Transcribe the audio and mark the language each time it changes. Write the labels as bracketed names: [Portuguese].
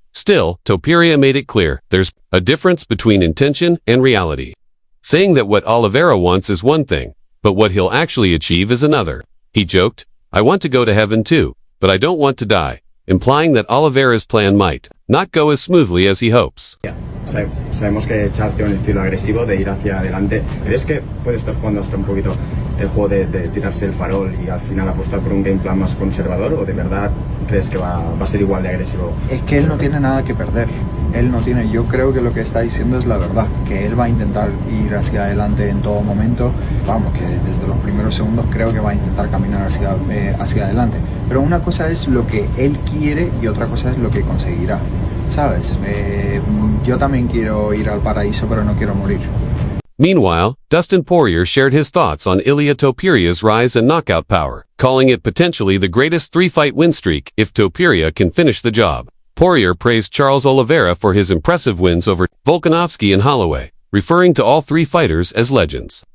[English] Still, Topuria made it clear there's a difference between intention and reality, saying that what Oliveira wants is one thing, but what he'll actually achieve is another. He joked, "I want to go to heaven too, but I don't want to die," implying that Oliveira's plan might not go as smoothly as he hopes. [Spanish] Sabemos que Charles tiene un estilo agresivo de ir hacia adelante. ¿Crees que puede estar jugando hasta un poquito el juego de tirarse el farol y al final apostar por un game plan más conservador, o de verdad crees que va a ser igual de agresivo? Es que él no tiene nada que perder. Yo creo que lo que está diciendo es la verdad, que él va a intentar ir hacia adelante en todo momento. Vamos, que desde los primeros segundos creo que va a intentar caminar hacia adelante. Pero una cosa es lo que él quiere y otra cosa es lo que conseguirá. ¿Sabes? Yo también quiero ir al paraíso, pero no quiero morir. [English] Meanwhile, Dustin Poirier shared his thoughts on Ilia Topuria's rise and knockout power, calling it potentially the greatest three-fight win streak if Topuria can finish the job. Poirier praised Charles Oliveira for his impressive wins over Volkanovski and Holloway, referring to all three fighters as legends.